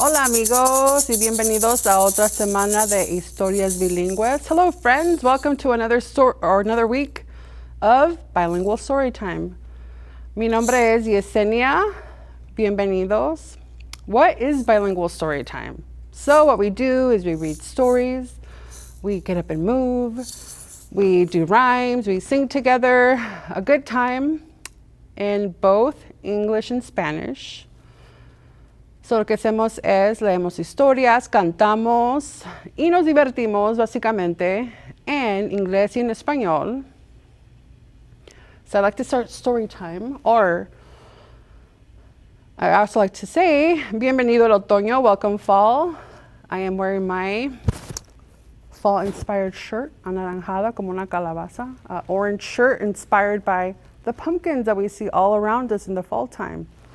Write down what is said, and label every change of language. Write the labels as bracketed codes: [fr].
[es] amigos y bienvenidos a otra semana de Historias Bilingües. [en] Hello friends, welcome to another week of Bilingual Storytime. [es] Mi nombre es Yesenia. Bienvenidos. [en] What is Bilingual Storytime? So what we do is we read stories, we get up and move, we do rhymes, we sing together, a good time in both English and Spanish. [es] So lo que hacemos es leemos historias, cantamos y nos divertimos básicamente en inglés y en español. [en] So I like to start story time, or I also like to say, [es] bienvenido al otoño, [en] welcome fall. I am wearing my fall-inspired shirt, [es] anaranjada como una calabaza, [en] orange shirt inspired by the pumpkins that we see all around us in the fall time.